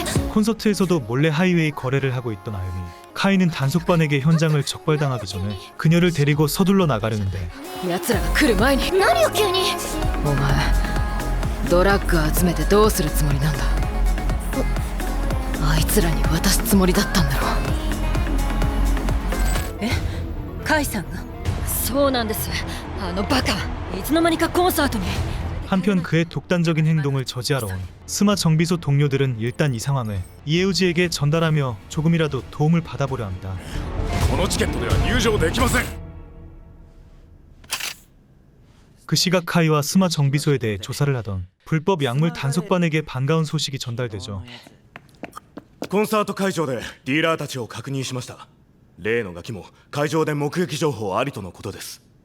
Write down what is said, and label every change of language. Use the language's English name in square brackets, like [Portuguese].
[Korean] 콘서트에서도 몰래 하이웨이 거래를 하고 있던 아유미. 카이는 단속반에게 현장을 적발당하기 전에 그녀를 데리고 서둘러 나가려는데 [Japanese] 奴らが来る前に。何を急に。お前ドラッグ集めてどうするつもりなんだ。あいつらに渡すつもりだったんだろ。え、カイさんが？そうなんです。あのバカいつの間にかコンサートに。 [Korean] 한편 그의 독단적인 행동을 저지하러 온 스마 정비소 동료들은 일단 이 상황을 이에우지에게 전달하며 조금이라도 도움을 받아보려 합니다. [Japanese] このチケットでは入場できません。 [Korean] 그 시각 카이와 스마 정비소에 대해 조사를 하던 불법 약물 단속반에게 반가운 소식이 전달되죠. [Japanese] コンサート会場でディーラーたちを確認しました。例のガキも会場で目撃情報ありとのことです。